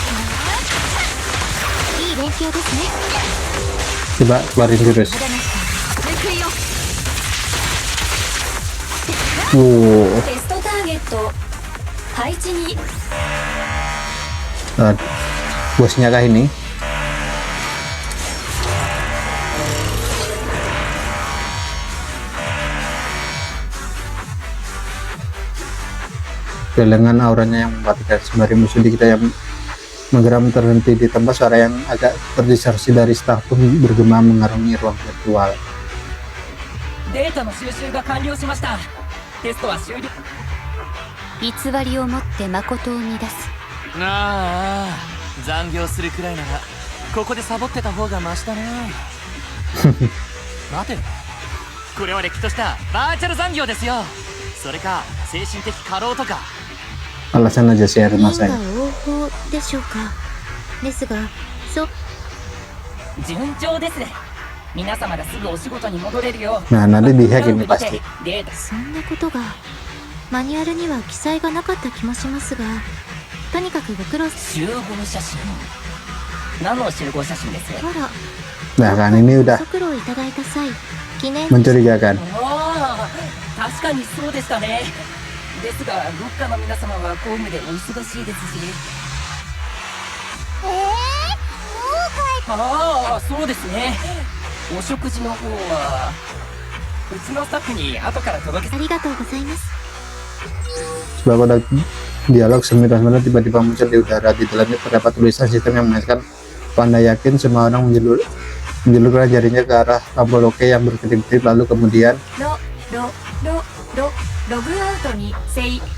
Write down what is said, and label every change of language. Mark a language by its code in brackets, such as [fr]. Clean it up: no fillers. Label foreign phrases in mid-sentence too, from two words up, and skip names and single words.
[ja] いい勉強ですね。 [id] Coba keluarin jurus. [ja] テストターゲット配置に。 [id] Bosnya kah ini? Galengan auranya yang mematikan sembari musuh di kita yang menggeram terhenti di tempat. Suara yang agak terdistorsi dari staf pun bergema mengarungi ruang virtual. [ja] データの収集が完了しました。テストは終了。偽りをもって誠を乱す。ああ、残業するくらいならここでサボってた方がマシだね。待て、これはれっきとしたバーチャル残業ですよ。それか精神的過労とか。 [id] Alasan aja sih harus 因果 masanya. [ja] 応報でしょうか。ですが、順調です。皆様がすぐお仕事に戻れるよう。 [id] Nah, nanti dihack ini pasti. [ja] データ。そんなことがマニュアルには記載がなかった気もしますが、とにかくご苦労。集合写真。何の集合写真です？あら、 [id] Nah kan ini udah [ja] ご苦労いただいた際、記念 [id] mencurigakan. [ja] ああ、確かにそうでしたね。ですが、ロッカーの皆様は公務でお忙しいですし。もう帰っああ、そうですね。お食事の方はうちのスタッフに後から届け。ありがとうございます。 [id] Sebuah kotak dialog semiras-meras tiba-tiba muncul di udara. Di dalamnya terdapat tulisan sistem yang menandakan Panda yakin semua orang menjulurkan jarinya ke arah tombol OK yang berkedip-kedip, lalu kemudian [en] log out [ja] にせい。